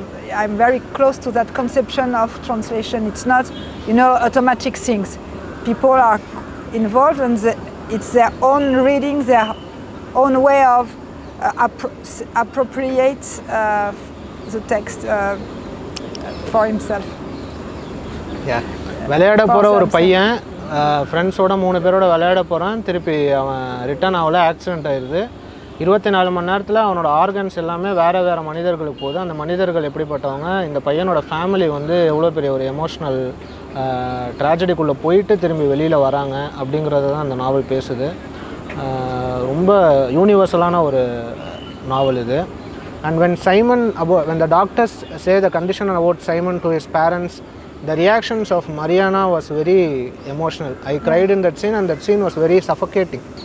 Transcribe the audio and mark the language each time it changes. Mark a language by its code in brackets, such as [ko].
[en] I'm very close to that conception of translation. It's not, automatic things. People are involved and it's their own reading, their own way of appropriate the text for himself. Yeah. [ta] விளையாட போகிற ஒரு பையன் ஃப்ரெண்ட்ஸோட 3 பேரோட விளையாட போகிறான். திருப்பி அவன் ரிட்டர்ன் ஆகல, ஆக்சிடெண்ட் ஆயிடுது. 24 மணி நேரத்தில் அவனோட ஆர்கன்ஸ் எல்லாமே வேறு மனிதர்களுக்கு போகுது. அந்த மனிதர்கள் எப்படிப்பட்டவங்க, இந்த பையனோட ஃபேமிலி வந்து எவ்வளோ பெரிய ஒரு எமோஷ்னல் ட்ராஜடிக்குள்ளே போயிட்டு திரும்பி வெளியில் வராங்க அப்படிங்கிறது தான் அந்த நாவல் பேசுது. ரொம்ப யூனிவர்சலான ஒரு நாவல் இது. [en] And when the doctors say the condition about Simon to his parents, the reactions of Mariana was very emotional. I cried in that scene, and that scene was very suffocating.